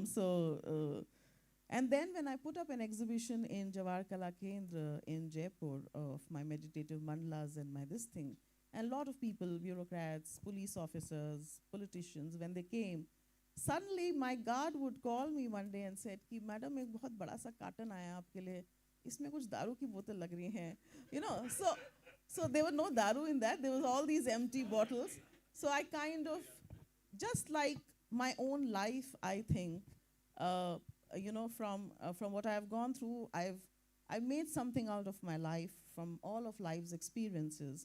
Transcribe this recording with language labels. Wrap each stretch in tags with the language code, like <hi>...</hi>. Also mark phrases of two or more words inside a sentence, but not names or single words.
<en>So and then when I put up an exhibition in Jawahar Kala Kendra in Jaipur of my meditative mandalas and my this thing, and a lot of people, bureaucrats, police officers, politicians, when they came, suddenly my guard would call me one day and said,</en> <hi>"कि मैडम, एक बहुत बड़ा सा कार्टन आया आपके लिए. इसमें कुछ दारू की बोतल लग रही हैं."</hi> <en>So there was no daru in that. There was all these empty bottles. So I kind of, just like my own life, I think, from what I have gone through, I've made something out of my life from all of life's experiences.</en>